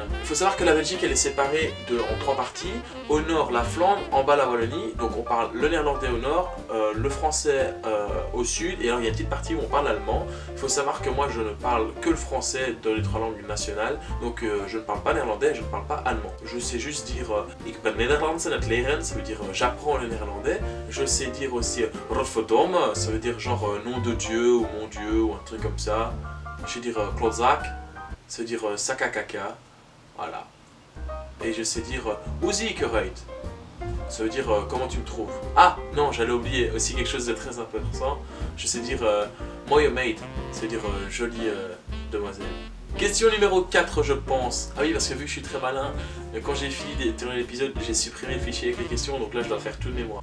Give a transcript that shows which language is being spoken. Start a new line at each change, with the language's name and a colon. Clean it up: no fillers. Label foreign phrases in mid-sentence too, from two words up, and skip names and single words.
French: Il faut savoir que la Belgique, elle est séparée en trois parties. Au nord, la Flandre, en bas, la Wallonie. Donc, on parle le néerlandais au nord, le français au sud. Et alors, il y a une petite partie où on parle l'allemand. Il faut savoir que moi, je ne parle que le français dans les trois langues nationales. Donc, je ne parle pas néerlandais, je ne parle pas allemand. Je sais juste dire
Dutch: ik ben Nederlands aan het leren,
French: ça veut dire j'apprends le néerlandais. Je sais dire aussi Rodverdomme, ça veut dire genre nom de Dieu ou mon Dieu ou un truc comme ça. Je sais dire klootzak, ça veut dire sac à caca. Voilà. Et je sais dire
Dutch: hoe zie ik eruit,
French: ça veut dire comment tu me trouves. Ah non, j'allais oublier aussi quelque chose de très important. Je sais dire
Dutch: mooie meid,
French: ça veut dire jolie demoiselle. Question numéro 4, je pense. Ah oui, parce que vu que je suis très malin, quand j'ai fini de tourner l'épisode, j'ai supprimé le fichier avec les questions, donc là je dois faire tout de mémoire.